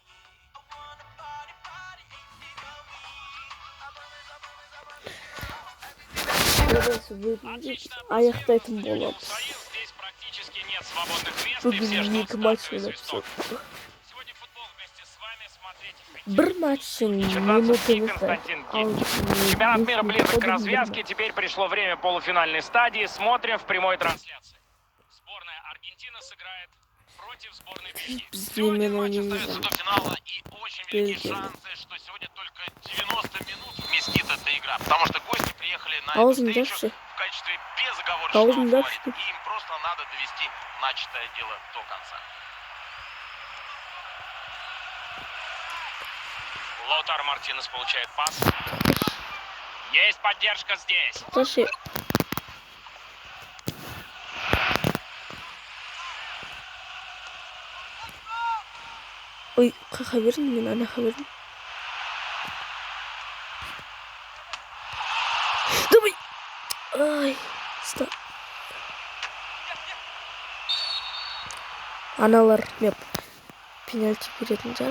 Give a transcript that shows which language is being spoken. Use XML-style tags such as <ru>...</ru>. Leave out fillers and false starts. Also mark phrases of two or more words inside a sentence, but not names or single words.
<kk>Аяқтайтын боламыз. Бүгін 2 матч ойнап. Бір матчын минутымызда.</kk> <ru>Чемпионат мира близок к развязке. Теперь пришло время полуфинальной стадии. Смотрим в прямой трансляции. Сборная Аргентины сыграет против сборной Бельгии. Сегодня матч остается до финала, и очень велики шансы, что сегодня только 90 минут вместит эта игра. Потому что гости приехали на эту встречу в качестве безоговорочного фаворита. И им просто надо довести начатое дело до конца. Лаутаро Мартинес получает пас. Есть поддержка здесь. Слушай.</ru> <kk>Ой, қаверін мен ана қаверін.</kk> <ru>Давай. Ай, стоп.</ru> <kk>Аналар мен пенальти беретін жарым.</kk>